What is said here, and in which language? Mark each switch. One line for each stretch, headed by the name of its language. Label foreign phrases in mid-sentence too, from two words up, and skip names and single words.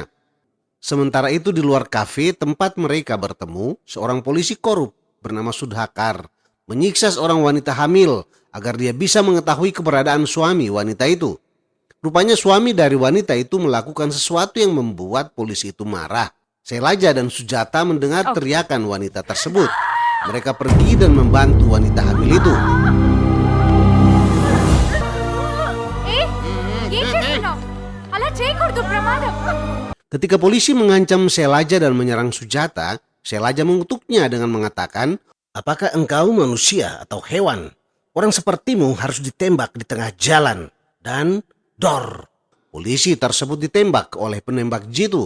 Indonesian: Sementara itu di luar kafe tempat mereka bertemu, seorang polisi korup bernama Sudhakar menyiksa seorang wanita hamil agar dia bisa mengetahui keberadaan suami wanita itu. Rupanya suami dari wanita itu melakukan sesuatu yang membuat polisi itu marah. Sailaja dan Sujata mendengar teriakan wanita tersebut. Mereka pergi dan membantu wanita hamil itu.
Telugu: ఏం చేస్తున్నావు అలా చేయకూడదు ప్రమాదం
Indonesian: Ketika polisi mengancam Sailaja dan menyerang Sujata, Sailaja mengutuknya dengan mengatakan, "Apakah engkau manusia atau hewan? Orang sepertimu harus ditembak di tengah jalan." Dan dor, polisi tersebut ditembak oleh penembak jitu.